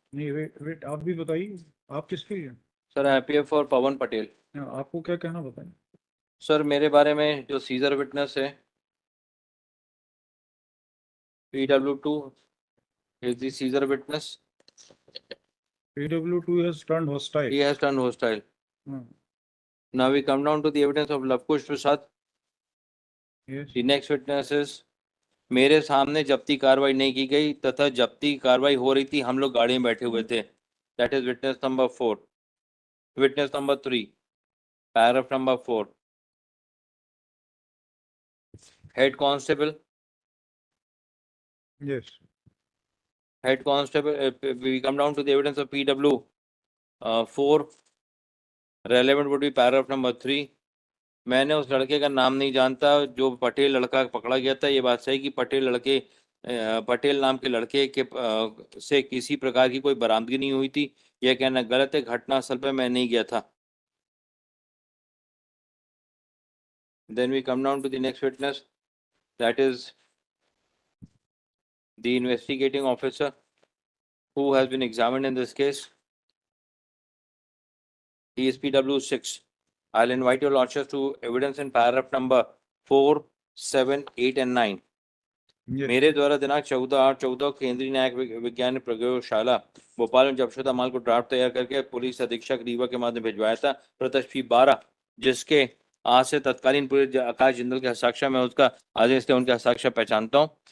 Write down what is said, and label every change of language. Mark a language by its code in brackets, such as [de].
[hi] नहीं, वेट आप भी बताइए, आप किसके लिए? सर IPF फॉर पवन पटेल। आपको क्या कहना, बताएं। सर मेरे बारे में जो सीजर विटनेस है, [en] PW2 is the Caesar witness. PW2 has turned hostile. He has turned hostile. Hmm. Now we come down to the evidence of Lavkush Prasad. Yes. The next witness is, [hi] मेरे सामने जब्ती कार्रवाई नहीं की गई तथा जब्ती कार्रवाई हो रही थी, हम लोग गाड़ी में बैठे हुए थे। [en] That is witness number 4. Witness number 3, paragraph number 4. Head constable. Yes. Head constable. We come down to the evidence of PW 4. Relevant would be paragraph number 3. [hi] मैंने उस लड़के का नाम नहीं जानता जो पटेल लड़का पकड़ा गया था। ये बात सही कि पटेल नाम के लड़के के से किसी प्रकार की कोई बरामदगी नहीं हुई थी, यह कहना गलत है। घटनास्थल पर मैं नहीं गया था। [en] Then we come down to the next witness, that is the investigating officer who has been examined in this case. He is PW6. I'll invite your lordships to evidence in paragraph number 4, 7, 8 and 9. Yes. [hi] मेरे द्वारा दिनांक 14/8/14 केंद्रीय न्यायिक विज्ञान प्रयोगशाला भोपाल में जबशुदा माल को draft तैयार करके पुलिस अधीक्षक रीवा के माध्यम भिजवाया था। प्रत्यक्ष 12 जिसके आज से तत्कालीन पुलिस आकाश जिंदल के हस्ताक्षर में उसका आदेश थे, उनके हस्ताक्षर पहचानता हूँ।